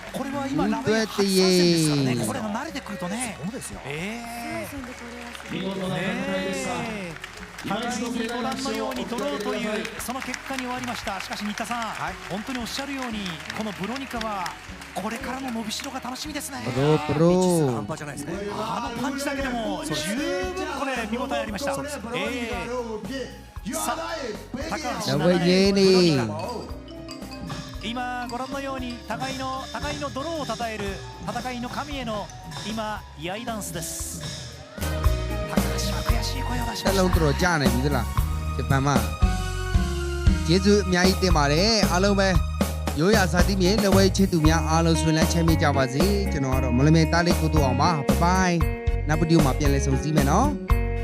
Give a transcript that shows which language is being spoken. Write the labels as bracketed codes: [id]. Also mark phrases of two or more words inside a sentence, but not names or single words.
[ja] これは今ラウェイ初参戦ですからね。これが慣れてくるとね。そうですよ。戦でこれはすごい見事な戦いでした。互いにご覧のように取ろうというその結果に終わりました。しかし新田さん、本当におっしゃるようにこのブロニカはこれからの伸びしろが楽しみですね。 [my] ပရိုပရို [ja] 半端じゃないですね。あのパンチだけでも十分これ見応えありました。さあ高橋 [my] လက်ဝဲကြီးနေ [ja] 今ご覧のように互いの泥をたたえる戦いの神への今居合ダンスです。高橋は悔しい声を出し [my] တ [ja] まし [my] လုံး [ja] た。 [my] တော်ကြာနေပြီသလားဂျပန်မှာကျေးဇူးအများကြီးတင်ပါတယ်အားလုံးပဲရိုးရာဇာတိမြေလက်ဝဲချစ်သူများအားလုံးဆွေးနွေးချမ်းမြေ့ကြပါစေကျွန်တော်ကတော့မလမေတားလေးကိုတူအောင်ပါဘိုင်နောက်ဗီဒီယိုမှာပြန်လည်ဆုံစည်းမယ်နော်